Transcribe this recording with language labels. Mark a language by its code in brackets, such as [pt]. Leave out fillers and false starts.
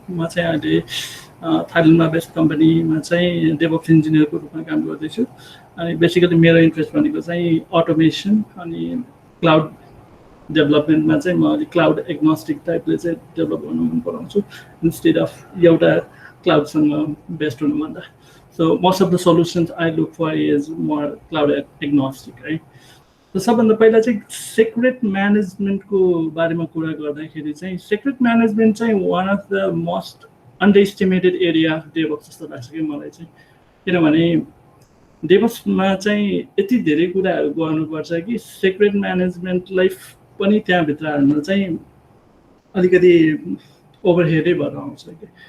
[ne] म चाहिँ अहिले थाइल्यान्डमा बेस्ट कम्पनीमा चाहिँ डेभअप्स इन्जिनियरको रूपमा काम गर्दैछु। अनि बेसिकली मेरो इन्ट्रेस्ट भनेको चाहिँ अटोमेसन अनि क्लाउड डेभलपमेन्टमा चाहिँ म अलिक क्लाउड एग्नोस्टिक टाइपले चाहिँ डेभलप गर्नु मन पराउँछु इन्स्टेड अफ एउटा क्लाउडसँग बेस्ट हुनुभन्दा। [en] so most of the solutions I look for is more cloud agnostic [hi] है। [ne] त सबभन्दा पहिला चाहिँ सेक्रेट म्यानेजमेन्टको बारेमा कुरा गर्दाखेरि चाहिँ सेक्रेट म्यानेजमेन्ट चाहिँ [en] one of the most underestimated area DevOps [ne] जस्तो लाग्छ कि मलाई चाहिँ। किनभने डेभअप्समा चाहिँ यति धेरै कुराहरू गर्नुपर्छ कि सेक्रेट म्यानेजमेन्टलाई पनि त्यहाँभित्र हाल्न चाहिँ अलिकति ओभरहेडै भएर आउँछ कि।